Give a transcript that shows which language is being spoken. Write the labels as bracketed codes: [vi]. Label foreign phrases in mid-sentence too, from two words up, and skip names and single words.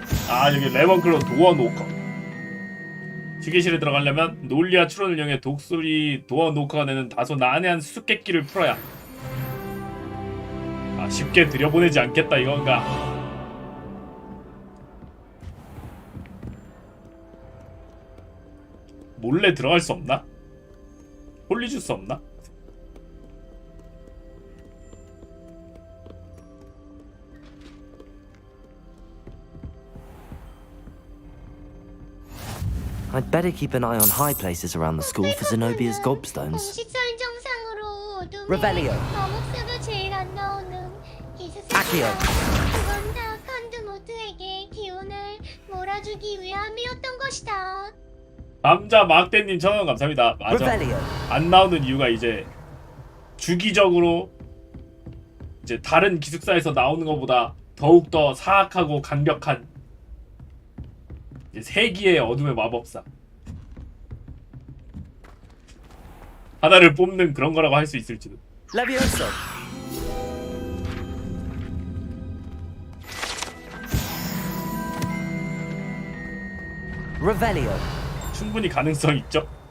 [ko] 아 여기 레몬클로 도어 노커. 휴게실에 들어가려면 논리와 추론을 이용해 독수리 도어 노커가 내는 다소 난해한 수수께끼를 풀어야. 아 쉽게 들여보내지 않겠다 이건가. 몰래 들어갈 수 없나? 홀리 줄 수 없나? [en] I'd better keep an eye on high places around the school for Zenobia's gobstones. [ko] 공식 설정상으로 어둠에 Revelio. 어묵스가 제일 안 나오는 Accio. 그건 다 칸드모트에게 기운을 몰아주기 위함이었던 것이다. 남자 막대님 1000원 감사합니다. 맞아. Revelio. 안 나오는 이유가 이제 주기적으로 이제 다른 기숙사에서 나오는 것보다 더욱더 사악하고 강력한 이제 세기의 어둠의 마법사 하나를 뽑는 그런 거라고 할 수 있을지도. Levioso. Revelio. 충분히 가능성 있죠.